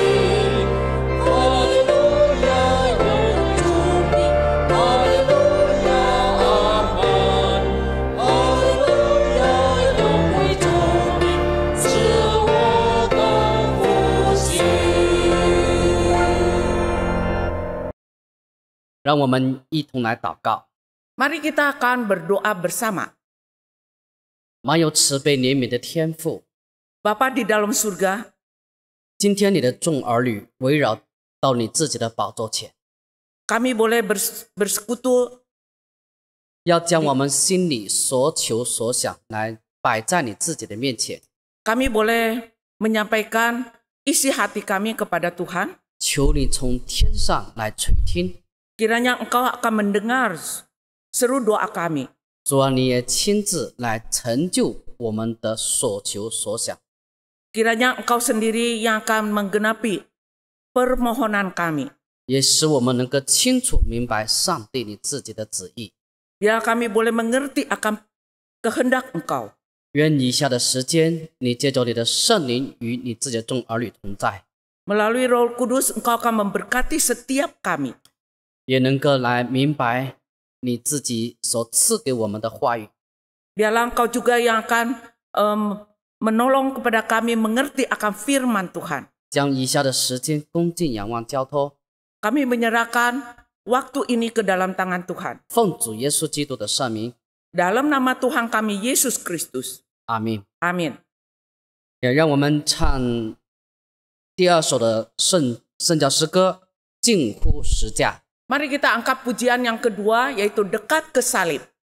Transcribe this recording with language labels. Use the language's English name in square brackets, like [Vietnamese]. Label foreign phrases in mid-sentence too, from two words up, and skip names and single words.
[Chinese] 哈利路亚，荣耀主名，哈利路亚，阿门。哈利路亚，荣耀主名，是我的复兴。让我们一同来祷告。 [Indonesian] Mari kita akan berdoa bersama. [Chinese] 满有慈悲怜悯的天父， [Indonesian] Bapa di dalam surga, [Chinese] 今天你的众儿女围绕到你自己的宝座前， [Indonesian] kami boleh bersekutu [Chinese] 要将我们心里所求所想来摆在你自己的面前， [Indonesian] kami boleh menyampaikan isi hati kami kepada Tuhan. [Chinese] 求你从天上来垂听。 [Indonesian] Kiranya Engkau akan mendengar seru doa kami. [Chinese] 主啊，你也亲自来成就我们的所求所想。 [Indonesian] Kiranya Engkau sendiri yang akan menggenapi permohonan kami. [Chinese] 也使我们能够清楚明白上帝你自己的旨意。 [Indonesian] Biar kami boleh mengerti akan kehendak Engkau. [Chinese] 愿以下的时间，你借着你的圣灵与你自己的众儿女同在， [Indonesian] Melalui Roh Kudus Engkau akan memberkati setiap kami. [Chinese] 也能够来明白你自己所赐给我们的话语。 [Indonesian] Biarlah Engkau juga yang akan menolong kepada kami mengerti akan firman Tuhan. [Chinese] 将以下的时间恭敬仰望交托， [Indonesian] Kami menyerahkan waktu ini ke dalam tangan Tuhan. [Chinese] 奉主耶稣基督的圣名， [Indonesian] Dalam nama Tuhan kami Yesus Kristus. [Chinese] 阿门。 [Indonesian] Amin. [Chinese] 也让我们唱第二首的圣教诗歌《近乎十架》。 [Indonesian] Mari kita angkat pujian yang kedua, yaitu dekat ke salib.